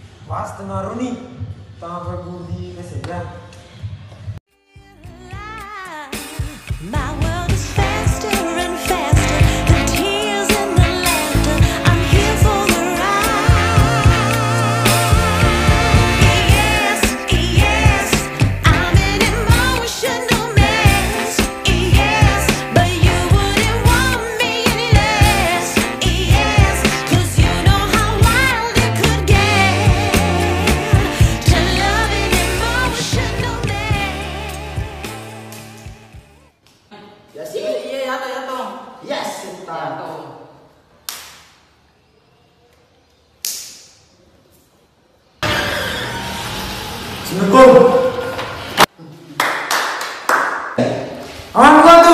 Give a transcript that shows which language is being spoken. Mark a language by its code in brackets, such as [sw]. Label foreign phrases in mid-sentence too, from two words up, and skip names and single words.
[en] Pas tengah Roni, tengah berbudi kesejan. My world is faster and faster. The tears and the laughter. I'm here for the ride. Yes, yes, I'm an emotional mess. Yes, but you wouldn't want me unless. Yes, 'cause you know how wild it could get. To love an emotional mess. [id] Ya sih. Iya, ya toh. [en] Yes, [id] Ya kita. toh. Assalamualaikum. Aman bukan tuh?